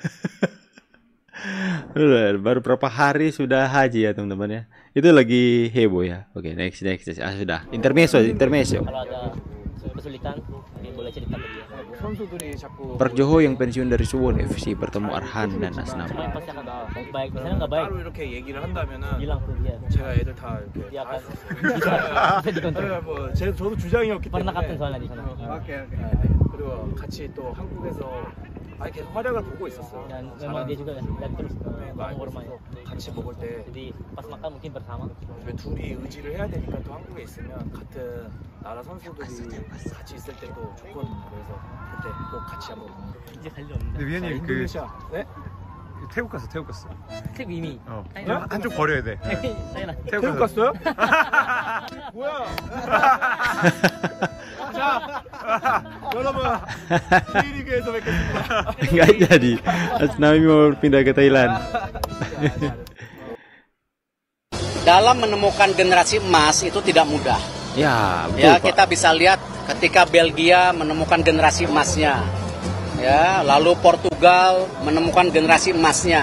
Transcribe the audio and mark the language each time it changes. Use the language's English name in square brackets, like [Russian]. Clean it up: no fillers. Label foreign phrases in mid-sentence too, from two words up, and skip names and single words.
[Indonesian] Baru berapa hari sudah haji ya teman-teman ya. Itu lagi heboh ya. Oke, next. Sudah. Intermezzo. Kalau ada kesulitan, boleh cerita ke dia. Park Joho yang pensiun dari Suwon FC bertemu Arhan dan Asnam. Semuanya pasti akan baik. Misalnya nggak baik, [Korean] 이렇게 얘기를 한다면은 [Indonesian] bilang ke dia. [Korean] 제가 애들 다 이렇게 [Indonesian] Dia akan bisa dikontrol. [Korean] 저도 주장이었기 [Indonesian] Pernah [Korean] 때문에 [Indonesian] kapten soalnya di sana. [Korean] 그리고 같이 또 한국에서 계속 활약을 보고 있었어요. [Indonesian] Dan memang dia juga lihat terus [Korean] 알고 [Indonesian] bermain. [Korean] 있어서 같이 먹을 때 [Indonesian] Jadi pas makan mungkin bersama. [Korean] 둘이 의지를 해야 되니까 또 한국에 있으면 같은 나라 선수들이 같이 있을 때도 좋거든요. 그래서 그때 꼭 같이 한번. 이제 갈 일 없는데. 위원님 그 인도네시아. 네? 태국 갔어. 태국 이미. 한쪽 버려야 돼. 사연아. 태국 갔어요? 뭐야? 자, 여러분 K리그에서 뵙겠습니다. [Indonesian] Enggak jadi. Asnami mau pindah ke Thailand. Dalam menemukan generasi emas itu tidak mudah. Ya, betul Ya, Pak. kita bisa lihat ketika Belgia menemukan generasi emasnya. Ya, lalu Portugal menemukan generasi emasnya.